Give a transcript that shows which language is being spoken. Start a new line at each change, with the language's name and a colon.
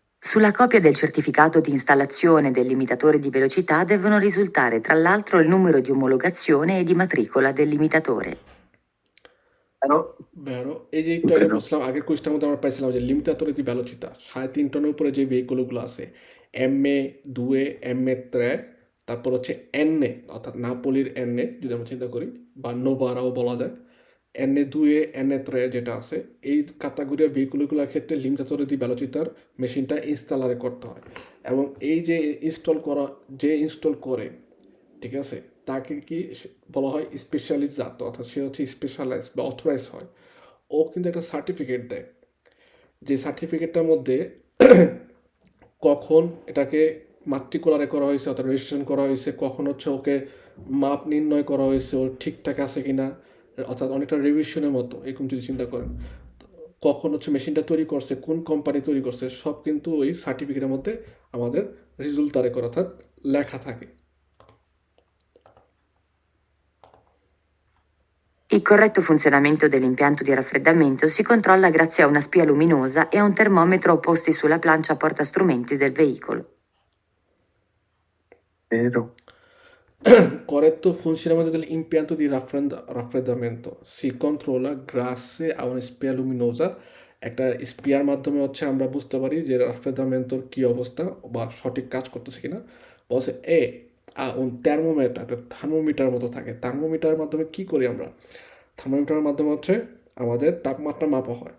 Italian: Sulla copia del certificato di installazione del limitatore di velocità devono risultare tra l'altro il numero di omologazione e di matricola del limitatore. Vero?
Bangla: ভেরো, এই যে একটু আগে বলছিলাম আগের কোয়েশ্চেনের মধ্যে আমরা পাইছিলাম যে লিমিটাতরে দি ভেলোচিতা 3.5 টনের উপরে যে ভেহিকলগুলো আছে এমএ 2 এমএ 3 তারপর হচ্ছে এনএ অর্থাৎ নাপোলির এনএ যদি আমরা চিন্তা করি বা নোভারাও বলা যায়, এনএ 2 এনএ 3 যেটা আছে এই কাতাগরির ভেহিকলগুলোর ক্ষেত্রে লিমিটাতরে দি ভেলোচিতার মেশিনটা ইনস্টলারে করতে হয় এবং এই যে ইনস্টল করে ঠিক আছে তাকে কি বলা হয় স্পেশালিজাত, অর্থাৎ সে হচ্ছে স্পেশালাইজ বা অথরাইজ হয়। ও কিন্তু একটা সার্টিফিকেট দেয় যে সার্টিফিকেটটার মধ্যে কখন এটাকে মাতৃকলারে করা হয়েছে অর্থাৎ রেজিস্ট্রেশন করা হয়েছে, কখন হচ্ছে ওকে মাপ নির্ণয় করা হয়েছে ওর ঠিকঠাক আছে কিনা, অর্থাৎ অনেকটা রিভিশনের মতো এরকম যদি চিন্তা করেন, কখন হচ্ছে মেশিনটা তৈরি করছে কোন কোম্পানি তৈরি করছে সব কিন্তু ওই সার্টিফিকেটের মধ্যে আমাদের রিজুলতারে করা অর্থাৎ লেখা থাকে।
Italian: Il corretto funzionamento dell'impianto di raffreddamento si controlla grazie a una spia luminosa e a un termometro posti sulla plancia portastrumenti del veicolo. Vero? Corretto funzionamento dell'impianto di raffreddamento si controlla grazie a una spia luminosa,
Bangla: একটা spear মাধ্যমে হচ্ছে আমরা বুঝতে পারি যে রাফ্রেদামেন্টর কী অবস্থা বা সঠিক কাজ করতেছে কিনা। বলছে un termometer, থার্মোমিটার মতো থাকে, থার্মোমিটারের মাধ্যমে কি করি আমরা, থার্মোমিটারের মাধ্যমে হচ্ছে আমাদের তাপমাত্রা মাপা হয়।